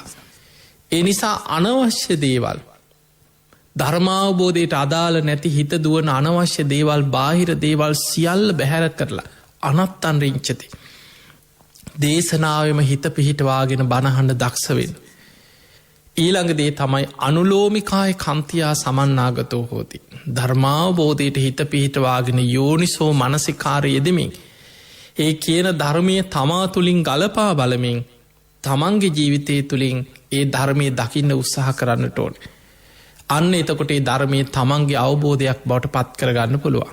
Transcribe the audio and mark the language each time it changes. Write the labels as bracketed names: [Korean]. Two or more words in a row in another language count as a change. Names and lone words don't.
[Sinhala] ඒ නිසා අනවශ්‍ය දේවල් ධර්මාවබෝධයට අදාළ නැති හිත දුවන අනවශ්‍ය දේවල් බාහිර දේවල් සියල්ල බැහැර කරලා [Pali] අනත්තන් රිංචති. [Sinhala] දේශනාවම හිත පිහිටවාගෙන බණහන්න දක්ෂවෙන්. ඊළඟදේ තමයි [Pali] අනුලෝමිකාය කන්තියා සමන්නාගතෝ හෝති. [Sinhala] ධර්මාවබෝධයට හිත පිහිටවාගෙන යෝනිසෝ මනසිකාරය යෙදමින් ඒ කියන ධර්මය තමා තුළින් ගලපා බලමින් තමන්ගේ ජීවිතය තුළින් ඒ ධර්මය දකින්න උත්සාහ කරන්නට ඕන. අන්න එතකොට ඒ ධර්මය තමන්ගේ අවබෝධයක් බවට පත් කරගන්න පුළුවන්.